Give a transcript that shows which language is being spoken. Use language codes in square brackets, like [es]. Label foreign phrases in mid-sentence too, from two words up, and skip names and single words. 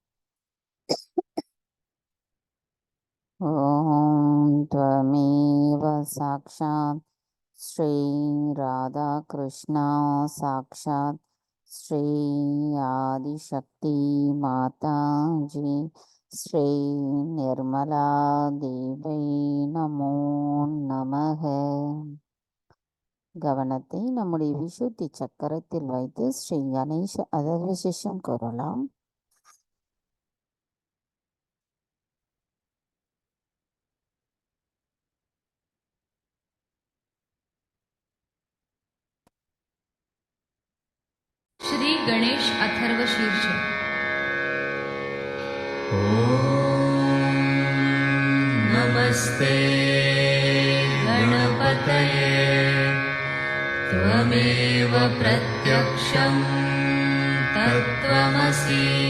[sa] ॐ त्वमेव साक्षात् श्री राधा कृष्ण साक्षात् श्री आदिशक्ति माताजी श्री निर्मला देव्यै नमो नमः. [ta] கவனத்தை நம்முடைய விசுத்தி சக்கரத்தில் வைத்து ஸ்ரீ கணேஷ அதர்வசிஷம் கூறலாம். [sa] श्री गणेश अथर्व शीर्ष। नमस्ते गणपतये त्वमेव प्रत्यक्षं तत्त्वमसि